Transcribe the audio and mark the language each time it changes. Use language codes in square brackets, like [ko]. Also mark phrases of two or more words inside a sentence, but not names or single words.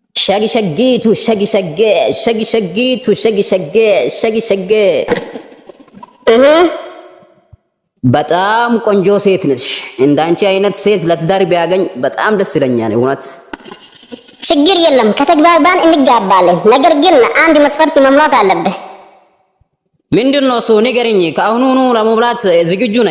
[am] Shaggy shaggy to shaggy shaggy, shaggy shaggy to shaggy shaggy, shaggy shaggy. በጣም ቆንጆ ሴት ነሽ። እንዳንቺ አይነት ሴት ለትዳር ቢያገኝ በጣም ደስ ይለኛል። እውነት ችግር የለም ከተግባባን እንጋባለን። ነገር ግን አንድ መስፈርት መሙላት አለብህ። ምንድነው እሱ? ንገረኝ። ከአሁኑኑ ለመብላት ዝግጁ ነኝ።